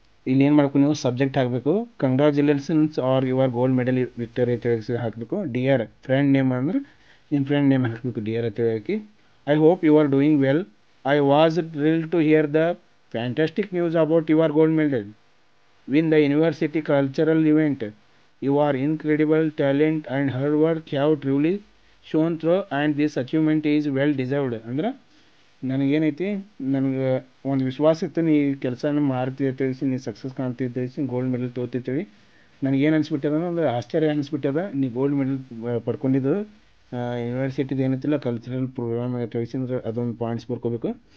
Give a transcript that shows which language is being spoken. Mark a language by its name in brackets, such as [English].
[Kannada] ಇಲ್ಲಿ ಏನು ಮಾಡ್ಬೇಕು, ನೀವು ಸಬ್ಜೆಕ್ಟ್ ಹಾಕಬೇಕು [English] congratulations are your gold medal victory [Kannada] ಅಂತೇಳಿ ಹಾಕಬೇಕು. [English] dear friend name [Kannada] ಅಂದ್ರೆ ನಿಮ್ಮ ಫ್ರೆಂಡ್ ನೇಮ್ ಹಾಕಬೇಕು, ಡಿಯರ್ ಅಂತೇಳಿ ಹಾಕಿ. [English] I hope you are doing well. I was thrilled to hear the fantastic news about your gold medal win the university cultural event. Your incredible talent and hard work have truly shown through and this achievement is well deserved. [Kannada] ಅಂದ್ರೆ ನನಗೇನೈತಿ, ನನಗೆ ಒಂದು ವಿಶ್ವಾಸ ಇತ್ತು ನೀ ಕೆಲಸನ ಮಾಡ್ತೀವಿ ತಿಳಿಸಿ, ನೀ ಸಕ್ಸಸ್ ಕಾಣ್ತೀವಿ ತಿಳಿಸಿ, ಗೋಲ್ಡ್ ಮೆಡಲ್ ತೊಗೋತೀವಿ. ನನಗೇನು ಅನಿಸ್ಬಿಟ್ಟದ ಅಂದ್ರೆ ಆಶ್ಚರ್ಯ ಅನಿಸ್ಬಿಟ್ಟದ, ನೀ ಗೋಲ್ಡ್ ಮೆಡಲ್ ಪಡ್ಕೊಂಡಿದ್ದು ಯೂನಿವರ್ಸಿಟಿದು ಏನೈತಿಲ್ಲ ಕಲ್ಚರಲ್ ಪ್ರೋಗ್ರಾಮ್ ತಿಳಿಸಿ ಅಂದ್ರೆ ಅದೊಂದು ಪಾಯಿಂಟ್ಸ್ ಬರ್ಕೋಬೇಕು.